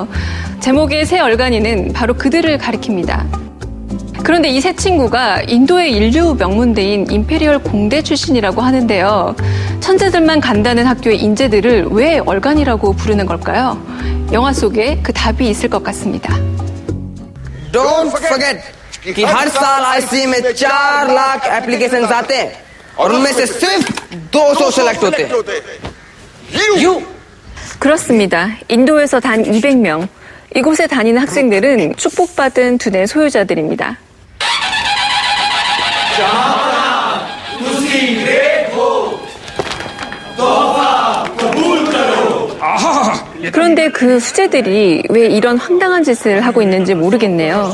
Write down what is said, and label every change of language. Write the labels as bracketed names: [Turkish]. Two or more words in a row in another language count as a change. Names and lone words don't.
[Korean] 제목의 새 얼간이는 바로 그들을 가리킵니다. 그런데 이 세 친구가 인도의 인류 명문대인 임페리얼 공대 출신이라고 하는데요. 천재들만 간다는 학교의 인재들을 왜 얼간이라고 부르는 걸까요? 영화 속에 그 답이 있을 것 같습니다. [English] Don't forget [Hindi] कि हर साल IC में 4 लाख एप्लीकेशंस आते हैं और उनमें से सिर्फ 200 सेलेक्ट होते हैं. You. [Korean] 그렇습니다. 인도에서 단 200명. 이곳에 다니는 학생들은 축복받은 두뇌 소유자들입니다. 그런데 그 수재들이 왜 이런 황당한 짓을 하고 있는지 모르겠네요.